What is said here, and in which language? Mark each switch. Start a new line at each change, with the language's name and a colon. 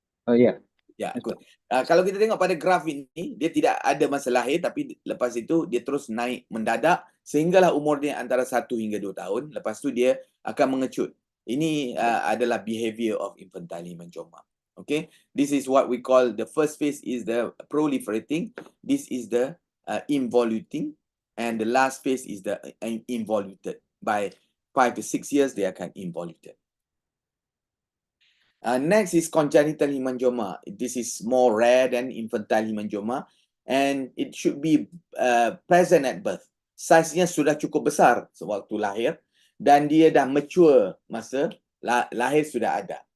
Malay: Yeah. Ya, good. Kalau kita tengok pada graf ini, dia tidak ada masa lahir, tapi lepas itu dia terus naik mendadak sehinggalah umur dia antara 1 hingga 2 tahun. Lepas tu dia akan mengecut. Ini adalah
English: behavior of infantile hemangioma. Okay, this is what we call the first phase is the proliferating. This is the involuting, and the last phase is the involuted. By 5 to 6 years, they akan involuted. Next is congenital hemangioma. This is more rare than infantile hemangioma, and it should be present at birth.
Malay: Size-nya sudah cukup besar sewaktu lahir, dan dia dah mature masa lahir sudah ada.